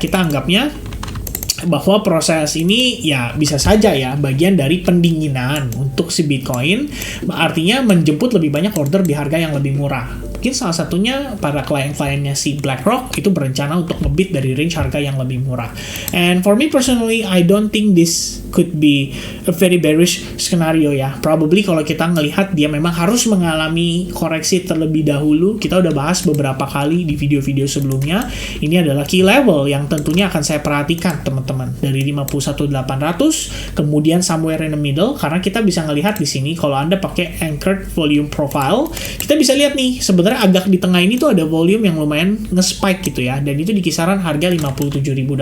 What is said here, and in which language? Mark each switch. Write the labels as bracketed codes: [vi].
[id] Kita anggapnya bahwa proses ini ya bisa saja ya bagian dari pendinginan untuk si Bitcoin. Artinya menjemput lebih banyak order di harga yang lebih murah. Mungkin salah satunya para klien-kliennya si BlackRock itu berencana untuk ngebit dari range harga yang lebih murah. [en] And for me personally, I don't think this could be a very bearish scenario ya. Probably [id] kalau kita ngelihat dia memang harus mengalami koreksi terlebih dahulu. Kita udah bahas beberapa kali di video-video sebelumnya. Ini adalah key level yang tentunya akan saya perhatikan teman-teman. Dari 51.800 kemudian [en] somewhere in the middle, [id] karena kita bisa ngelihat di sini kalau Anda pakai anchored volume profile, kita bisa lihat nih sebenarnya agak di tengah ini tuh ada volume yang lumayan nge-spike gitu ya, dan itu di kisaran harga $57.000.